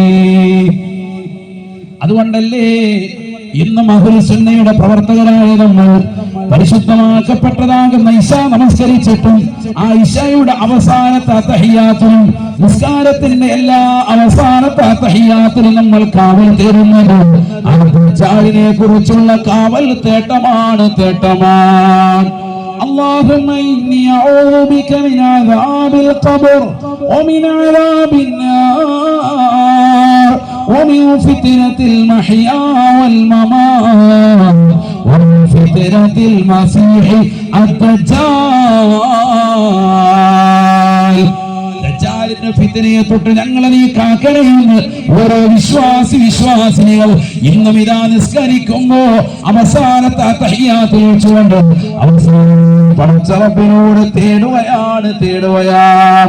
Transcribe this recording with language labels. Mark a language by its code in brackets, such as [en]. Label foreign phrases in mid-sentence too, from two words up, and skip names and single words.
[ml] അതുകൊണ്ടല്ലേ ഇന്ന് അഹ്ലു സുന്നയുടെ പ്രവർത്തകരായ നമ്മൾ പരിശുദ്ധമാക്കപ്പെട്ടതാകുന്ന ഇശ നമസ്കരിച്ചിട്ടും ആ ഇശയുടെ അവസാനത്തെ തഹിയ്യാത്തിനും നിസ്കാരത്തിന്റെ എല്ലാ അവസാനത്തെ തഹിയ്യാത്തിനും നമ്മൾ കാവൽ തേടുന്നത് ആ ദജ്ജാലിനെ കുറിച്ചുള്ള കാവൽ തേട്ടമാണ്. [ar] اللهم إني أعوذ بك من عذاب القبر ومن عذاب النار ومن فتنة المحيا والممات ومن فتنة المسيح الدجال. [ml] ദജ്ജാലിന്റെ ഫിത്നയെ തൊട്ട് ഞങ്ങളെ നീ കാക്കണേന്ന് ഓരോ വിശ്വാസിനികൾ ഇന്നും ഇതാ നിസ്കരിക്കുമ്പോ അവസാനത്തെ തഹിയ്യാത്തിൽ വെച്ചുകൊണ്ട് പടച്ച റബ്ബിനോട് തേടുകയാണ്.